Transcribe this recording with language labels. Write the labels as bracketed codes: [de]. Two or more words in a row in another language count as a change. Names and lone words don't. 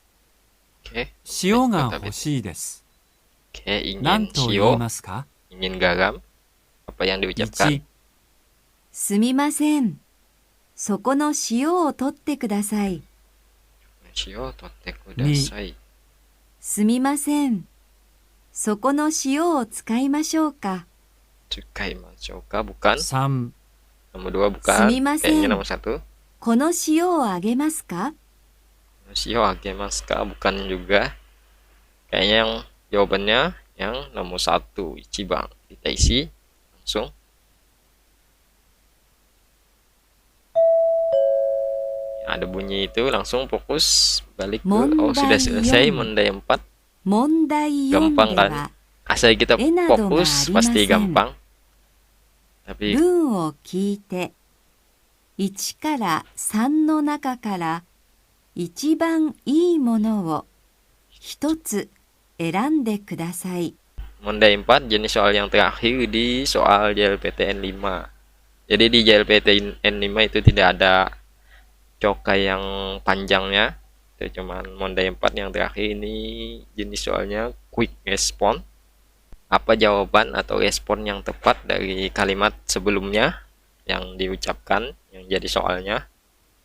[id] Oke, [ja] 塩が欲しいです。 [id] oke, [ja] 何 [id] ingin [ja] と言い [id] shio, [ja] ますか？ [id] ingin garam. Apa yang diucapkan? [ja] 1、すみません。そこの塩を取ってください。塩 取って ください. すみません。そこの塩を使いましょうか。使いましょう か? [id] Bukan. [ja] 3、 [id] Nomor 2 bukan. [ja] Sumimasen. [id] Kayaknya nomor 1. [ja] この塩をあげますか？塩 あげます か? [id] Bukan juga. Kayaknya yang jawabannya yang nomor 1, Ichiban. Kita isi langsung. Ada bunyi itu langsung fokus balik ke sudah selesai mondai 4. [ja] 問題4 [id] Gampang [ja] で [id] kan? [ja] は [id] Asal kita [ja] Enado [id] fokus [ja] ma [id] pasti [ja] arimasen. [id] gampang. Tapi [ja] 文を聞いて1から3の中から一番いいものを一つ選んでください。 [id] mondai 4 jenis soal yang terakhir di soal JLPTN 5. Jadi di JLPTN 5 itu tidak ada cokai yang panjangnya. Itu cuman mondai 4 yang terakhir ini jenis soalnya quick response. Apa jawaban atau respon yang tepat dari kalimat sebelumnya yang diucapkan yang jadi soalnya?